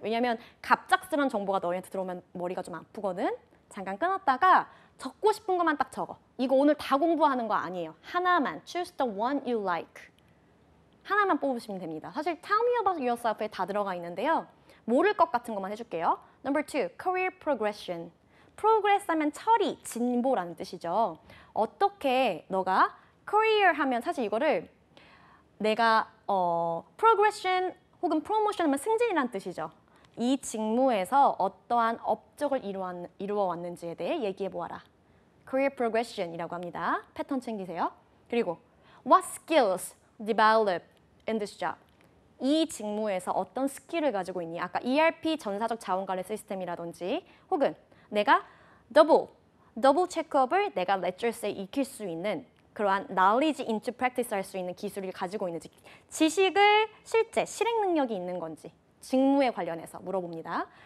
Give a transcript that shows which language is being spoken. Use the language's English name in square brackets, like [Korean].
[Korean] 왜냐면 갑작스러운 정보가 너희한테 들어오면 머리가 좀 아프거든. 잠깐 끊었다가 적고 싶은 것만 딱 적어. 이거 오늘 다 공부하는 거 아니에요. 하나만. [English] Choose the one you like. [Korean] 하나만 뽑으시면 됩니다. 사실 [English] tell me about yourself [Korean] 에 다 들어가 있는데요. 모를 것 같은 것만 해줄게요. [English] Number 2, career progression. [Korean] progress 하면 처리, 진보라는 뜻이죠. 어떻게 너가 career 하면 사실 이거를 내가 progression 혹은 promotion 하면 승진이라는 뜻이죠. 이 직무에서 어떠한 업적을 이루어 왔는지에 대해 얘기해 보아라. career progression이라고 합니다. 패턴 챙기세요. 그리고 [English] what skills develop in this job. [Korean] 이 직무에서 어떤 스킬을 가지고 있니? 아까 ERP 전사적 자원관리 시스템이라든지 혹은 내가 더블 체크업을 내가 레저스에 익힐 수 있는 그러한 [English] knowledge into practice [Korean] 할 수 있는 기술을 가지고 있는지 지식을 실제 실행 능력이 있는 건지 직무에 관련해서 물어봅니다.